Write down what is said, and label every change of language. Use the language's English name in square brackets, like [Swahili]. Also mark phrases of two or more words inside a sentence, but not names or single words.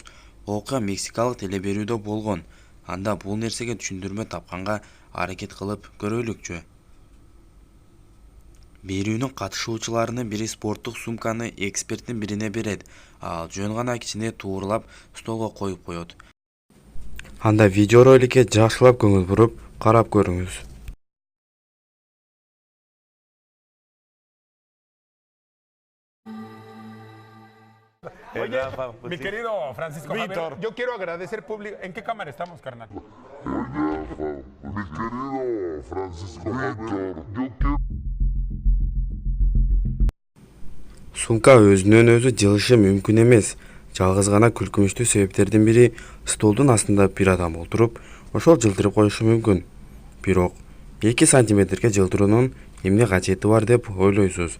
[Kyrgyz] Окуя мексикалык телеберүүдө болгон. Анда бул нерсеге түшүндүрмө тапканга аракет кылып көрөлүкчү. Берүүнүн катышуучуларынын бири спорттук сумканы эксперттин бирине берет, ал жөн гана кичине туурлап столго коюп коет. Анда видеороликке жакшылап көңүл буруп карап көрүңүз. [Spanish] Oye, mi querido Francisco Javier, yo quiero agradecer público. ¿En qué cámara estamos, carnal? Oye, mi querido Francisco Javier, yo quiero... [Kyrgyz] Сумка өзүнөн өзү жылышы мүмкүн эмес. Жалгыз гана күлкүнүчтүү себептердин бири столдун астында бир адам отуруп, ошол жылтырып коюшу мүмкүн. Бирок 2 сантиметрге жылтыруунун эмне качети бар деп ойлойсуз?